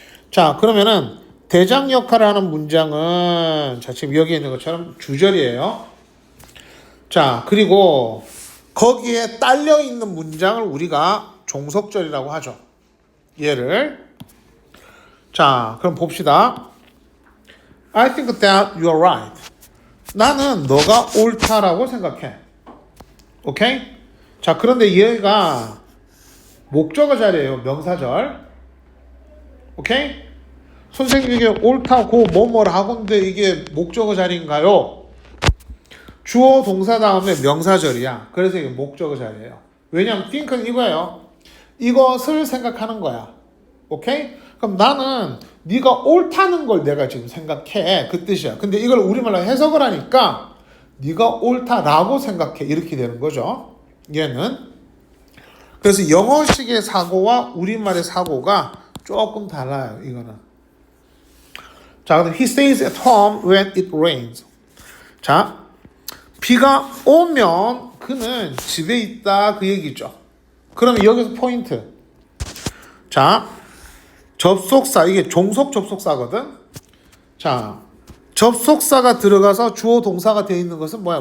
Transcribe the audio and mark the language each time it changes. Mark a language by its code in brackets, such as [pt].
[ko] 자, 그러면은 대장 역할을 하는 문장은 자, 지금 여기 있는 것처럼 주절이에요. 자, 그리고 거기에 딸려 있는 문장을 우리가 종속절이라고 하죠. 얘를. 자, 그럼 봅시다. [en] I think that you are right. [ko] 나는 너가 옳다라고 생각해. 오케이? 자, 그런데 얘가 목적어 자리예요. 명사절. 오케이? 선생님 이게 옳다고 뭐뭐를 하건데 이게 목적어 자리인가요? 주어 동사 다음에 명사절이야. 그래서 이게 목적어 자리예요. 왜냐하면 think는 이거예요. 이것을 생각하는 거야. 오케이? 그럼 나는 네가 옳다는 걸 내가 지금 생각해. 그 뜻이야. 근데 이걸 우리말로 해석을 하니까 네가 옳다라고 생각해. 이렇게 되는 거죠. 얘는. 그래서 영어식의 사고와 우리말의 사고가 조금 달라요. 이거는. 자, 그럼 [en] he stays at home when it rains. [ko] 자, 비가 오면 그는 집에 있다 그 얘기죠. 그러면 여기서 포인트. 자, 접속사 이게 종속 접속사거든. 자, 접속사가 들어가서 주어 동사가 되어 있는 것은 뭐야?